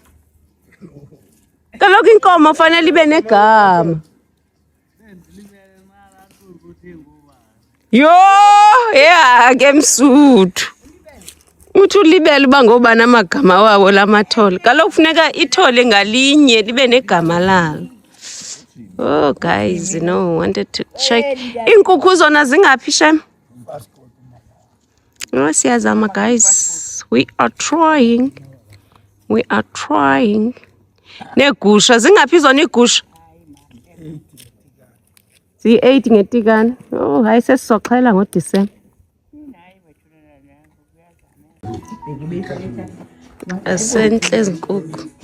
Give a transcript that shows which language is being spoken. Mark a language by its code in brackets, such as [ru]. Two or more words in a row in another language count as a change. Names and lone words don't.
[xh] Kaloku inkomo fanele ibe negama. [en] Yo, yeah, [xh] ke msuthu. Uthi ulibele uba ngobani amagama wawo lamathole. Kaloku kufuneka ithole ngalinye libe negama lalo. [en] Oh guys, wanted to check. [xh] Inkukhu zona zingaphi shem? Oh siyazama guys. [en] We are trying. [xh] Negusha zingaphi zona igusha? 8 ngetikana. Oh hayi sesizoxhela ngoDisemba. Asenhle izinkukhu.